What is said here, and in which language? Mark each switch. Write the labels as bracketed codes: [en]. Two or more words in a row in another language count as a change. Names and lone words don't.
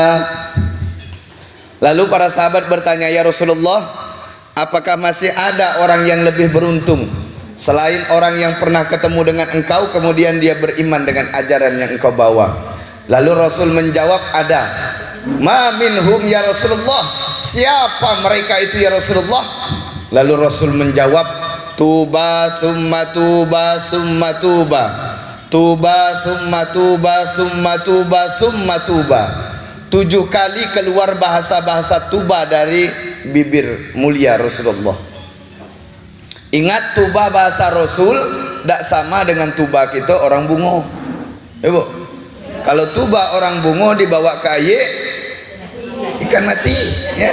[id] Lalu para sahabat bertanya, [ar] يا رسول الله, [id] apakah masih ada orang yang lebih beruntung selain orang yang pernah ketemu dengan engkau kemudian dia beriman dengan ajaran yang engkau bawa? Lalu Rasul menjawab, ada. [ar] ما منهم يا رسول الله, [id] siapa mereka itu [ar] يا رسول الله? [id] Lalu Rasul menjawab, [ar] طوبى ثم طوبى ثم طوبى، طوبى ثم طوبى ثم طوبى ثم طوبى. [id] 7 kali keluar bahasa-bahasa tuba dari bibir mulia Rasulullah. Ingat, tuba bahasa Rasul tidak sama dengan tuba kita orang bungo. Ibu, kalau tuba orang bungo dibawa ke air, ikan mati, ya.